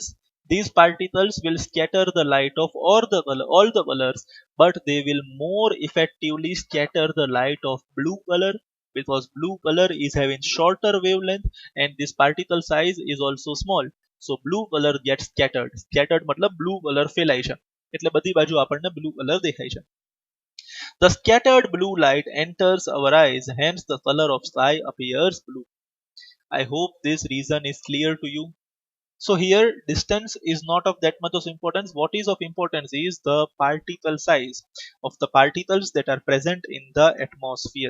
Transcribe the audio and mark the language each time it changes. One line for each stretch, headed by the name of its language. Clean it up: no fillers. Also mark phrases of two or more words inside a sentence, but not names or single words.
English: These particles will scatter the light of all the colors, but they will more effectively scatter the light of blue color because blue color is having shorter wavelength and this particle size is also small. So blue color gets scattered.
Gujarati: Scattered मतलब
English: blue color
Gujarati: ફેલાય છે. એટલે બધી બાજુ આપણને
English: blue color
Gujarati: દેખાય છે.
English: The scattered blue light enters our eyes, hence the color of sky appears blue. I hope this reason is clear to you. So here distance is not of that much of importance. What is of importance is the particle size of the particles that are present in the atmosphere.